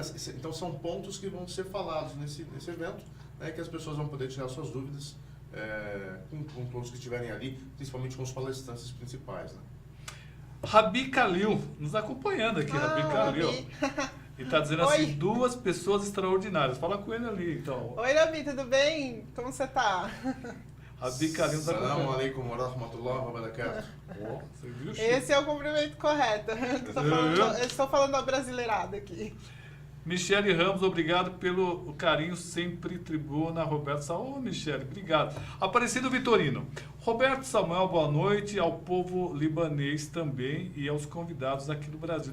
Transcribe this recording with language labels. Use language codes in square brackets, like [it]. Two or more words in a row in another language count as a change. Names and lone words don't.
[pt] Então, são pontos que vão ser falados nesse evento, né, que as pessoas vão poder tirar suas dúvidas com todos que estiverem ali, principalmente com os palestrantes principais, né? Rabi Khalil, nos acompanhando aqui, Rabi Khalil. E está dizendo assim, Oi. 2 pessoas extraordinárias. Fala com ele ali, então. Oi, Rabi, tudo bem? Como você tá? Rabi Khalil nos [ar] Assalamu [pt] acompanhando. [ar] عليكم ورحمة الله وبركاته. [pt] Ó, você viu, Chico? Esse é o cumprimento correto. Eu estou falando a brasileirada aqui. Michele Ramos, obrigado pelo carinho, sempre tribuna. Roberto Samuel, Michele, obrigado. Aparecido Vitorino. Roberto Samuel, boa noite ao povo libanês também e aos convidados aqui do Brasil.